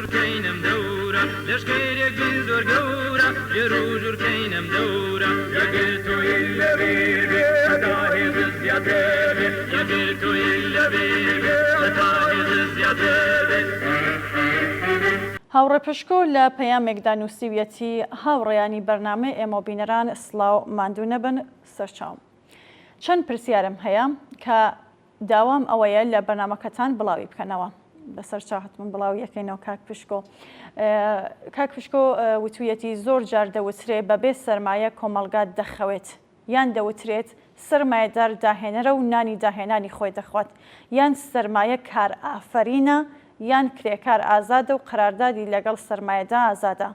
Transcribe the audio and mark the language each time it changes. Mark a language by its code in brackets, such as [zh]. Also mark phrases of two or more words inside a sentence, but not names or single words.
[ckb] كينم دورة لشكيرك بنزور قورة جروجر كينم دورة يقلتو إلا بيبي أداهي بالزيادة يقلتو إلا بيبي أداهي بالزيادة هاوڕێ پشکۆ لە پەیامێکدا نووسیویەتی هاوڕێیانی بەرنامەی ئێمە بینەران سڵاو ماندوو نەبن سەرچاوم. چەند پرسیارم هەیە کە داوام ئەوەیە لە بەرنامەکەتان بڵاوی بکەنەوە. بەسەر چاهتمن بڵاو یەکەینەوە کاک پشکۆ. کاک پشکۆ وتویەتی زۆر جار دەوترێ بەبێ سەرمایە کۆمەڵگات دەخەوێت، یان دەوترێت سەرمایەدار داهێنەرە و نانی داهێنانی خۆی دەخوات، یان سەرمایە کار ئافرینە یان کرێکار ئازادە و قەراردادی لەگەڵ سەرمایەدا ئازادە.